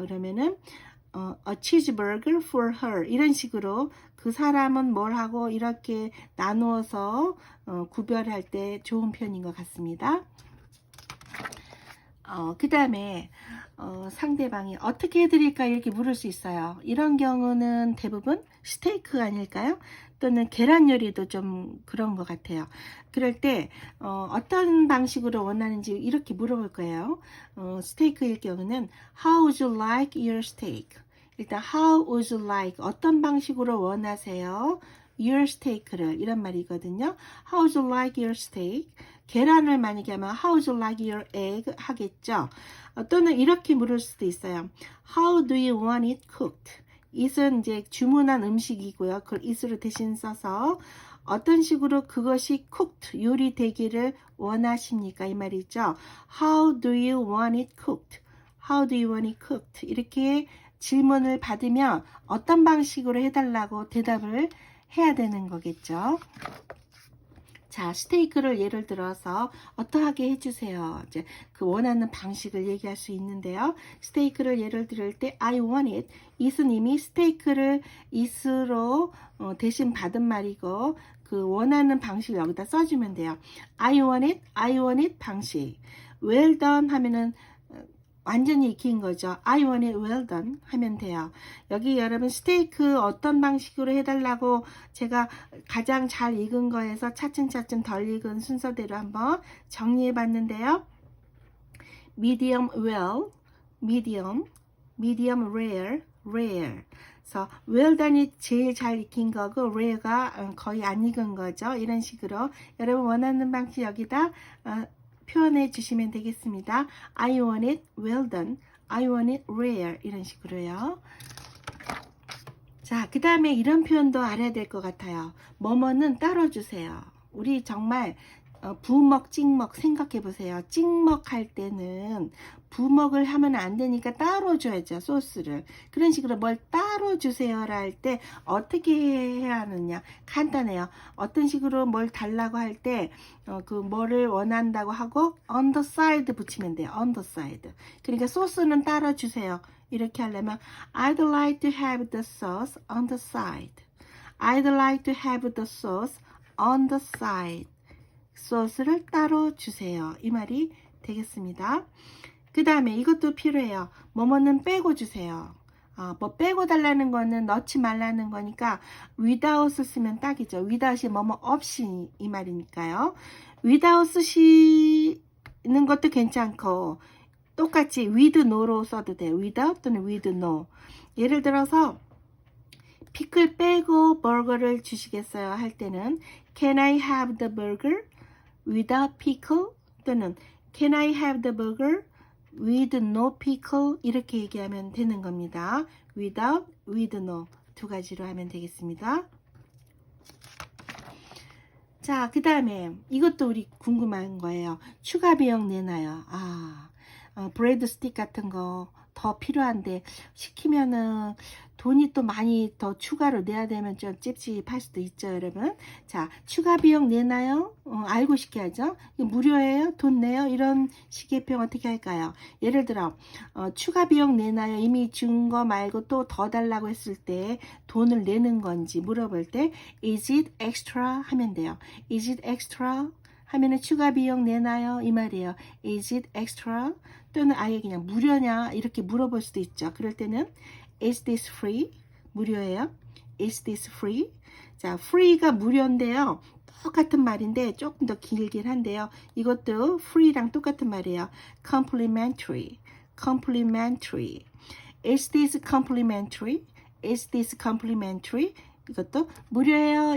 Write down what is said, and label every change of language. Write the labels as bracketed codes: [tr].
[ko] 그러면은 [en] a cheeseburger for her. [ko] 이런 식으로 그 사람은 뭘 하고 이렇게 나누어서 구별할 때 좋은 표현인 것 같습니다. 그 다음에 상대방이 어떻게 해드릴까 이렇게 물을 수 있어요. 이런 경우는 대부분 스테이크 아닐까요? 또는 계란 요리도 좀 그런 것 같아요. 그럴 때 어떤 방식으로 원하는지 이렇게 물어볼 거예요. 스테이크일 경우는 [en] How would you like your steak? [ko] 일단 [en] How would you like [ko] 어떤 방식으로 원하세요? [en] Your steak [ko] 를 이런 말이거든요. [en] How would you like your steak? [ko] 계란을 만약에 하면 [en] How would you like your egg? [ko] 하겠죠. 또는 이렇게 물을 수도 있어요. [en] How do you want it cooked? [ko] it은 이제 주문한 음식이고요. 그걸 it으로 대신 써서 어떤 식으로 그것이 cooked, 요리되기를 원하십니까? 이 말이죠. [en] How do you want it cooked? How do you want it cooked? [ko] 이렇게 질문을 받으면 어떤 방식으로 해달라고 대답을 해야 되는 거겠죠. 자, 스테이크를 예를 들어서 어떠하게 해주세요. 이제 그 원하는 방식을 얘기할 수 있는데요. 스테이크를 예를 들을 때 [en] I want it. [ko] it은 이미 스테이크를 it으로 대신 받은 말이고 그 원하는 방식을 여기다 써주면 돼요. [en] I want it, I want it 방식. [ko] Well done 하면은 완전히 익힌 거죠. [en] I want it well done [ko] 하면 돼요. 여기 여러분 스테이크 어떤 방식으로 해달라고 제가 가장 잘 익은 거에서 차츰차츰 덜 익은 순서대로 한번 정리해 봤는데요. [en] medium well, medium, medium rare, rare. [ko] 그래서 well done이 제일 잘 익힌 거고 rare가 거의 안 익은 거죠. 이런 식으로 여러분 원하는 방식 여기다 표현해 주시면 되겠습니다. [en] I want it well done. I want it rare. [ko] 이런 식으로요. 자, 그 다음에 이런 표현도 알아야 될 것 같아요. 뭐뭐는 따로 주세요. 우리 정말 부먹, 찍먹 생각해 보세요. 찍먹 할 때는 부먹을 하면 안 되니까 따로 줘야죠. 소스를. 그런 식으로 뭘 따로 주세요라 할 때 어떻게 해야 하느냐. 간단해요. 어떤 식으로 뭘 달라고 할 때 그 뭐를 원한다고 하고 [en] on the side [ko] 붙이면 돼요. [en] on the side. [ko] 그러니까 소스는 따로 주세요. 이렇게 하려면 [en] I'd like to have the sauce on the side. I'd like to have the sauce on the side. [ko] 소스를 따로 주세요. 이 말이 되겠습니다. 그 다음에 이것도 필요해요. 뭐뭐는 빼고 주세요. 뭐 빼고 달라는 거는 넣지 말라는 거니까 without 쓰면 딱이죠. without이 뭐뭐 없이 이 말이니까요. without 쓰시는 것도 괜찮고 똑같이 with no로 써도 돼요. [en] without 또는 with no. [ko] 예를 들어서 피클 빼고 버거를 주시겠어요 할 때는 [en] Can I have the burger without pickle? 또는 Can I have the burger with no pickle? [ko] 이렇게 얘기하면 되는 겁니다. without, with no 두 가지로 하면 되겠습니다. 자, 그 다음에 이것도 우리 궁금한 거예요. 추가 비용 내나요? 브레드 스틱 같은 거 더 필요한데 시키면은 돈이 또 많이 더 추가로 내야 되면 좀 찝찝할 수도 있죠, 여러분. 자, 추가 비용 내나요? 알고 시켜야죠. 이거 무료예요? 돈 내요? 이런 식의 표현 어떻게 할까요? 예를 들어 추가 비용 내나요? 이미 준 거 말고 또 더 달라고 했을 때 돈을 내는 건지 물어볼 때 [en] Is it extra? [ko] 하면 돼요. [en] Is it extra? [ko] 하면은 추가 비용 내나요? 이 말이에요. [en] Is it extra? [ko] 또는 아예 그냥 무료냐? 이렇게 물어볼 수도 있죠. [en] 그럴 때는 Is this free? [ko] 무료예요. [en] Is this free? [ko] 자, free가 무료인데요. 똑같은 말인데 조금 더 길긴 한데요. 이것도 free랑 똑같은 말이에요. [en] complimentary. complimentary. Is this complimentary? Is this complimentary? [ko] 이것도 무료예요.